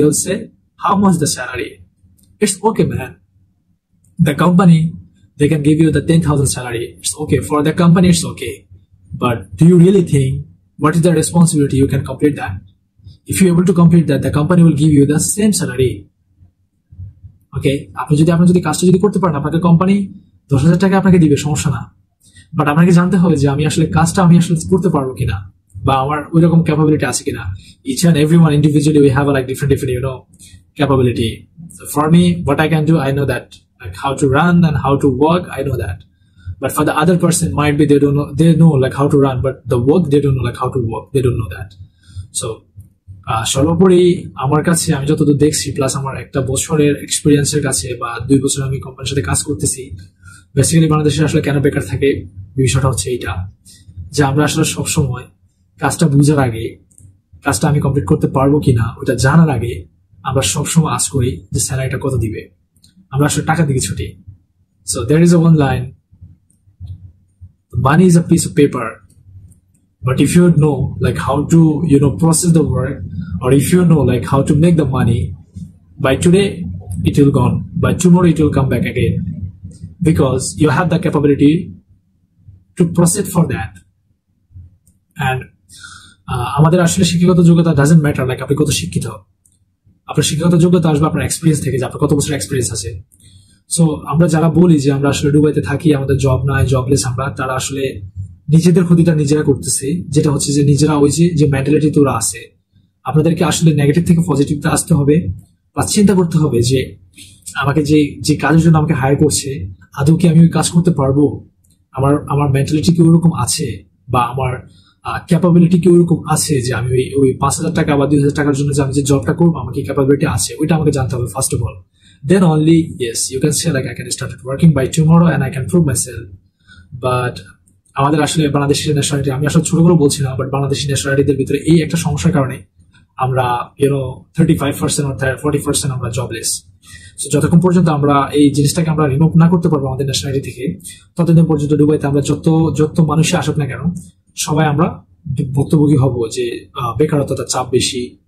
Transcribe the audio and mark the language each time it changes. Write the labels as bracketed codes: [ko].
[en] They'll say how much the salary. It's okay, man, the company, they can give you the 10,000 salary, it's okay for the company, it's okay, but do you really think what is the responsibility you can complete that? If you're able to complete that, the company will give you the same salary. [bn] ওকে, আপনি যদি কাজটা যদি করতে পারেন, আপনাকে company 10,000 টাকা আপনাকে দিবে, সমস্যা না। বাট আপনাকে জানতে হবে যে আমি আসলে কাজটা আমি আসলে করতে পারবো কিনা, বা আমার ওই রকম ক্যাপাবিলিটি আছে কিনা। [en] Each and everyone individually we have like different capability. So for me, what I can do, I know that, like how to run and how to work, I know that. But for the other person, might be they know like how to run, but the work they don't know like how to work. They don't know that. [bn] So সর্বোপরি আমার কাছে আমি যতদূর দেখছি plus আমার একটা বছরের এক্সপিরিয়েন্সের কাছে বা 2 বছর আমি কোম্পানির সাথে কাজ করতেছি, বেসিক্যালি বাংলাদেশে আসলে কেন বেকার থাকে বিষয়টা হচ্ছে এইটা, যে আমরা আসলে সবসময় কাজটা বুঝার আগে, কাজটা আমি কমপ্লিট করতে পারবো কিনা ওটা জানার আগে আমরা সবসময় আশ করি যে স্যালারিটা কত দিবে, আমরা আসলে টাকা দিকে ছুটি। [en] So there is a one line, money is a piece of paper, but if you know like how to process the work, or if you know like how to make the money, by today it will gone, by tomorrow it will come back again, because you have the capability to process for that. [bn] And আমাদের আসলে শিক্ষাগত যোগ্যতা [en] doesn't matter like [bn] আপনি কত শিক্ষিত, আপনার শিক্ষাগত যোগ্যতা আসবে আপনার এক্সপিরিয়েন্স থেকে, যে আপনার কত বছর এক্সপিরিয়েন্স আছে। সো আমরা যারা বলি যে আমরা আসলে দুবাইতে থাকি, আমাদের জব নাই, জবলেস আমরা, তারা আসলে নিজেদের ক্ষতিটা নিজেরা করতেছে, যেটা হচ্ছে যে নিজেরা ওই যে মেন্টালিটি তোরা আছে, আপনাদেরকে আসলে নেগেটিভ থেকে পজিটিভটা আসতে হবে, বা চিন্তা করতে হবে যে আমাকে যে কাজের জন্য আমাকে হায়ার করছে আদৌ কি আমি ওই কাজ করতে পারবো, আমার মেন্টালিটি কি ওরকম আছে, বা আমার ক্যাপাবিলিটি কি ওরকম আছে যে আমি ওই 5,000 টাকা বা 2,000 টাকার জন্য যে আমি যে জবটা করবো আমার কি ক্যাপাবিলিটি আছে, ওইটা আমাকে জানতে হবে first of all. [en] Then only yes you can say like I can start working by tomorrow and I can prove myself. [bn] But আমাদের আসলে বাংলাদেশি ন্যাশনালিটি, আমি আসলে ছোট করে বলছি না, বাট বাংলাদেশি ন্যাশনালিটিদের ভিতরে এই একটা সমস্যার কারণে আমরা 35% or 40% আমরা জবলেস। যতক্ষণ পর্যন্ত আমরা এই জিনিসটাকে আমরা রিমুভ না করতে পারবো আমাদের ন্যাশনালিটি থেকে, ততদিন পর্যন্ত দুবাইতে আমরা যত মানুষই আসুক না কেন সবাই আমরা ভুক্তভোগী হব যে বেকারত্বতার চাপ বেশি।